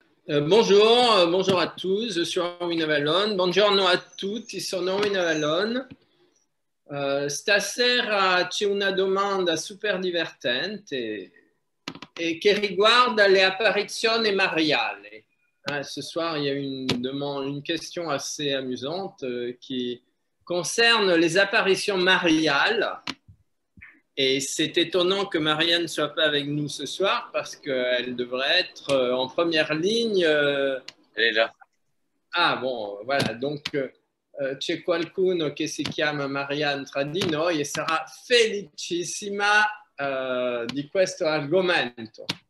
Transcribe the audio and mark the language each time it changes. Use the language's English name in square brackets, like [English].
[Italian] Bonjour a tutti, io sono Erwin Avallone, buongiorno a tutti, sono Erwin Avallone. Stasera c'è una domanda super divertente e che riguarda le apparizioni mariali. [French] Ce soir, il y a une question assez amusante qui concerne les apparitions mariales. Et c'est étonnant que Marianne ne soit pas avec nous ce soir parce qu'elle devrait être en première ligne. Elle est là. Ah bon, voilà, donc [Italian] c'è qualcuno che si chiama Marianne tra di noi e sarà felicissima di questo argomento.